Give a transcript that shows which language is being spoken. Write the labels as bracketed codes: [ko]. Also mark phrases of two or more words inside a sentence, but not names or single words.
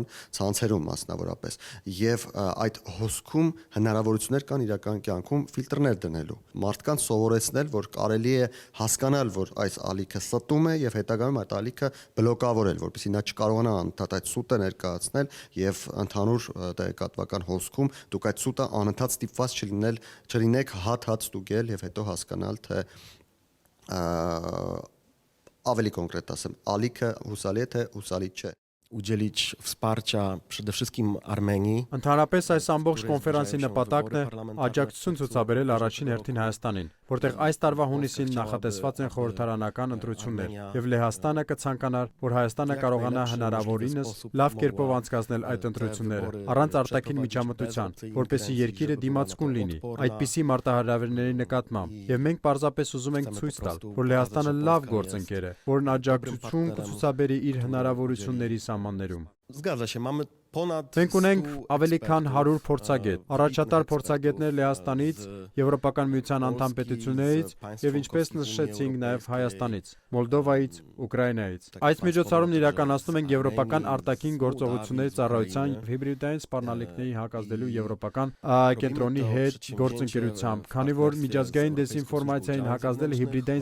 [hy] ցանցերում մասնավորապես։ Եվ այդ հոսքում հնարավորություններ կան իրական կյանքում ֆիլտրներ դնելու։ Մարդկանց սովորեցնել, որ կարելի է հասկանալ, որ այս ալիքը ստում է եւ հետագայում այդ ալիքը բլոկավորել, որպեսզի նա չկարողանա անընդհատ այդ սուտը ներկայացնել եւ ընդհանուր տեղեկատվական հոսքում դուք այդ սուտը անընդհատ ստիպված չլինեք հատ ստուգել եւ հետո հասկանալ, թե ավելի կոնկրետ ասեմ, ալիքը հուսալի է, թե հուսալի չէ։ [pl] Udzielić wsparcia przede wszystkim Armenii. [hy] Ընդհանրապես այս ամբողջ կոնֆերանսի նպատակն է աջակցություն ցուցաբերել առաջին հերթին Հայաստանին, որտեղ այս տարվա հունիսին նախատեսված են խորհրդարանական ընտրություններ, եւ Լեհաստանը կցանկանար, որ Հայաստանը կարողանա հնարավորինս լավ կերպով անցկացնել այդ ընտրությունները, առանց արտաքին միջամտության, որպեսզի երկիրը դիմացկուն լինի այդպիսի մարտահրավերների նկատմամբ, եւ մենք պարզապես ուզում ենք ցույց տալ, որ Լեհաստանը լավ գործընկեր է, որն աջակցություն կցուցաբերի իր հնարավորությունների սահմաններում։ [pl] Zgadza się, mamy ponad [hy] Մենք ունենք ավելի քան 100 փորձագետ, առաջատար փորձագետներ Լեհաստանից, Եվրոպական միության անդամ պետություններից եւ ինչպես նշեցինք նաեւ Հայաստանից, Մոլդովայից, Ուկրաինայից։ Այս միջոցառումն իրականացնում ենք Եվրոպական արտաքին գործողությունների ծառայության հիբրիդային սպառնալիքների հակազդելու Եվրոպական կենտրոնի հետ գործընկերությամբ, քանի որ միջազգային դեզինֆորմացիային հակազդելը հիբրիդային